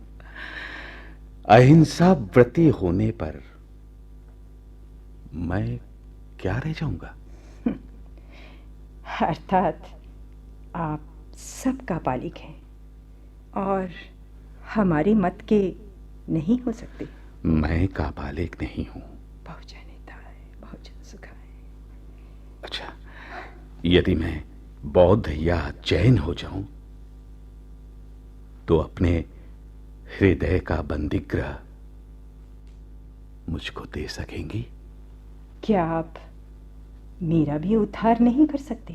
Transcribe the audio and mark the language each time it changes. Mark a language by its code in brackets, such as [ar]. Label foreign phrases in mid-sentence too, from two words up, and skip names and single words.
[hi] अहिंसा व्रती होने पर मैं क्या रह जाऊंगा? अर्थात आप सबका पालिक हैं और हमारे मत के नहीं हो सकते। मैं कापालिक नहीं हूं। [sa] बहुजन हिताय बहुजन सुखाय। [hi] अच्छा, यदि मैं बौद्ध या जैन हो जाऊं तो अपने हृदय का बंदीगृह मुझको दे सकेंगी? क्या आप मेरा भी उद्धार नहीं कर सकते?